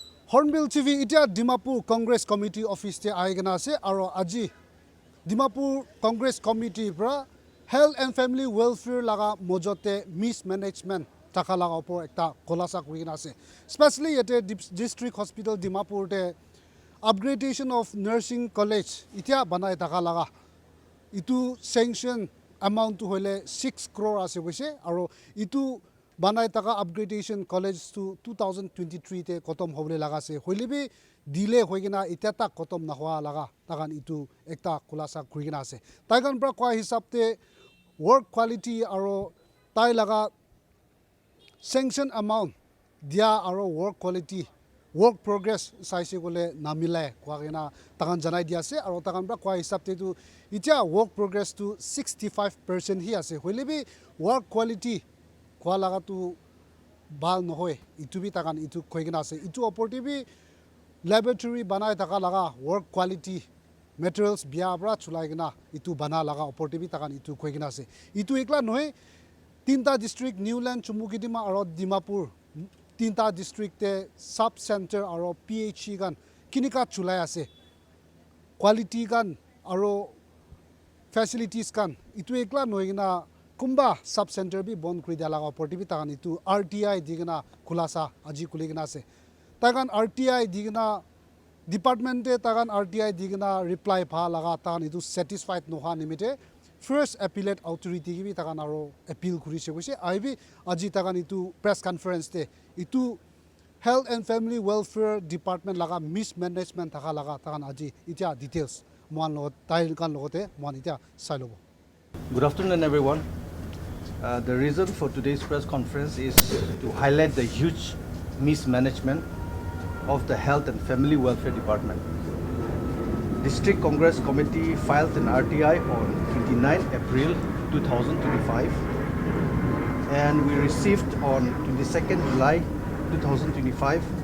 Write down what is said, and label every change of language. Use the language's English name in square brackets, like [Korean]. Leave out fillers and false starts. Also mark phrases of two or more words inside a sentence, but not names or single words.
[Naga Pidgin] Hornbill TV itia Dimapur Congress Committee office te aigena ase aro aji Dimapur Congress Committee pra [English] health and family welfare [Naga Pidgin] laga mojote mismanagement taka laga opor ekta kolasa kurina ase especially yete [English] district hospital [Naga Pidgin] Dimapur te [English] upgradation of nursing college [Naga Pidgin] itia banai taka laga itu [English] sanction amount [Naga Pidgin] to hoile 6 crore ase koise aro itu banai taka [English] upgradation college [Naga Pidgin] to 2023 te kotom hobole laga se hoile bi delay hoigina itata kotom na hwa laga tagan itu ekta kulasa kurigina ase taigan pra kwa hisab te [English] work quality [Naga Pidgin] aro tai laga [English] sanction amount [Naga Pidgin] dia aro [English] work quality work progress [Naga Pidgin] saise gole namile kwagina tagan janai dia ase aro tagan pra kwa hisab te tu itia [English] work progress [Naga Pidgin] to 65% hi ase hoile bi [English] work quality [Naga Pidgin] kwa laga tu bal nohoy itu bi tagan itu koigina ase itu [English] opportunity laboratory [Naga Pidgin] banai taka laga [English] work quality materials [Naga Pidgin] bia bra chulaigina itu bana laga opportunity tagan itu koigina ase itu ekla noy tinta district Newland Chumukidima aro Dimapur tinta district te [English] sub center [Naga Pidgin] aro PHC gan kinika chulai ase quality gan aro facilities kan itu ekla noigina kumba [English] sub center [Naga Pidgin] bi bon kuri dala opportunity tagan itu RTI digina khulasa aji kuligina ase tagan RTI digina department te tagan RTI digina reply pha laga tagan itu satisfied noha nimite [English] first appellate authority [Naga Pidgin] gi bi tagan aro appeal kuri se koise aibi aji tagan itu [English] press conference [Naga Pidgin] te itu [English] health and family welfare department [Naga Pidgin] laga mismanagement taka laga tagan aji itia details mon lo tail kan logote mon itia sailobo. [English] Good afternoon, everyone. The reason for today's press conference is to highlight the huge mismanagement of the Health and Family Welfare Department. District Congress Committee filed an RTI on 29 April 2025 and we received on 22nd July 2025.